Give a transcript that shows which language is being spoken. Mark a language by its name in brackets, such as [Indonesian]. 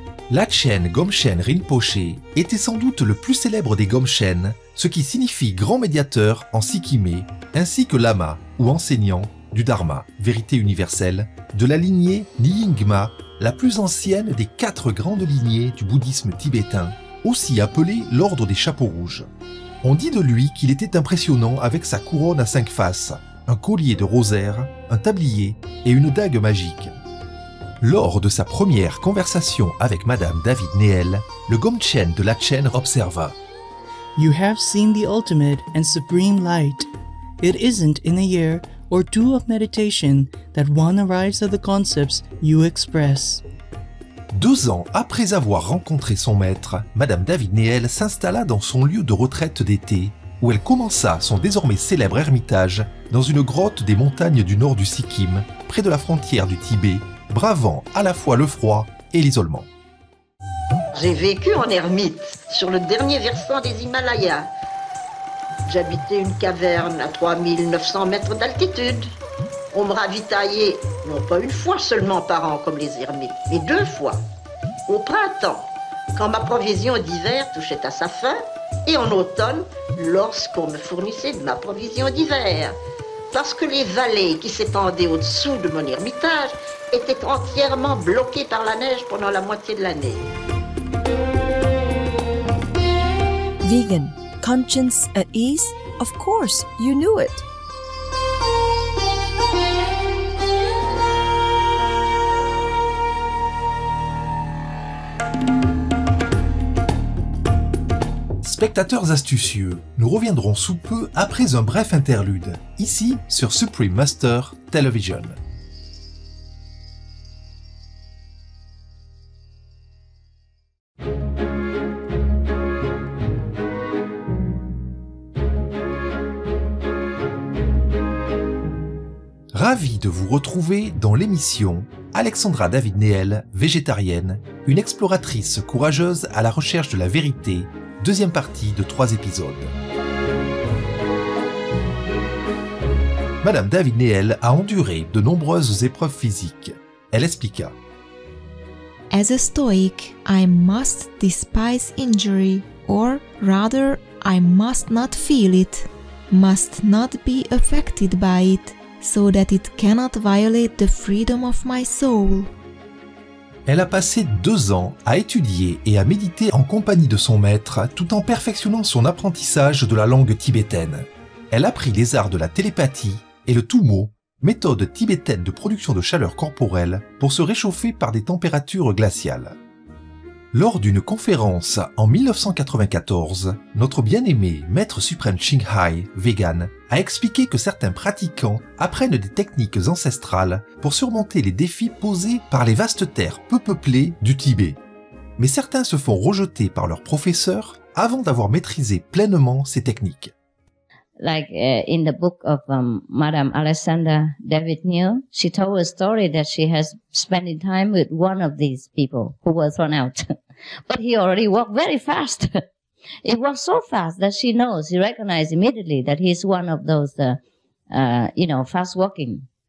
[French] Lachen Gomchen Rinpoche était sans doute le plus célèbre des Gomchen, ce qui signifie grand médiateur en sikkimé, ainsi que lama, ou enseignant, du Dharma, vérité universelle, de la lignée Nyingma, la plus ancienne des 4 grandes lignées du bouddhisme tibétain, aussi appelée l'ordre des chapeaux rouges. On dit de lui qu'il était impressionnant avec sa couronne à 5 faces, un collier de rosaire, un tablier et une dague magique. Lors de sa première conversation avec Madame David Néel, le Gomchen de Lachen observa: [English] You have seen the ultimate and supreme light. It isn't in a year or 2 of meditation that one arrives at the concepts you express. [French] 2 ans après avoir rencontré son maître, Madame David Néel s'installa dans son lieu de retraite d'été, où elle commença son désormais célèbre ermitage dans une grotte des montagnes du nord du Sikkim, près de la frontière du Tibet, bravant à la fois le froid et l'isolement. J'ai vécu en ermite, sur le dernier versant des Himalayas. J'habitais une caverne à 3900 mètres d'altitude. On me ravitaillait, non pas une fois seulement par an comme les ermites, mais 2 fois. Au printemps, quand ma provision d'hiver touchait à sa fin, et en automne, lorsqu'on me fournissait de ma provision d'hiver. Parce que les vallées qui s'étendaient au-dessous de mon ermitage étaient entièrement bloquées par la neige pendant la moitié de l'année. [English] Vegan, conscience at ease? Of course, you knew it. [French] Spectateurs astucieux, nous reviendrons sous peu après un bref interlude, ici sur Supreme Master Television. Ravi de vous retrouver dans l'émission Alexandra David Néel, végétarienne, une exploratrice courageuse à la recherche de la vérité, deuxième partie de 3 épisodes. Madame David Néel a enduré de nombreuses épreuves physiques. Elle expliqua: [English] As a Stoic, I must despise injury, or rather, I must not feel it, must not be affected by it, so that it cannot violate the freedom of my soul. [French] Elle a passé 2 ans à étudier et à méditer en compagnie de son maître tout en perfectionnant son apprentissage de la langue tibétaine. Elle apprit les arts de la télépathie et le Tummo, méthode tibétaine de production de chaleur corporelle pour se réchauffer par des températures glaciales. Lors d'une conférence en 1994, notre bien-aimé maître suprême Qinghai, vegan, a expliqué que certains pratiquants apprennent des techniques ancestrales pour surmonter les défis posés par les vastes terres peu peuplées du Tibet. Mais certains se font rejeter par leurs professeurs avant d'avoir maîtrisé pleinement ces techniques. [English] Like in the book of Madame Alexandra David Néel, she told a story that she has spent time with one of these people who was thrown out. But he already walked very fast. He walked so fast that she recognized immediately that he's one of those, fast walking.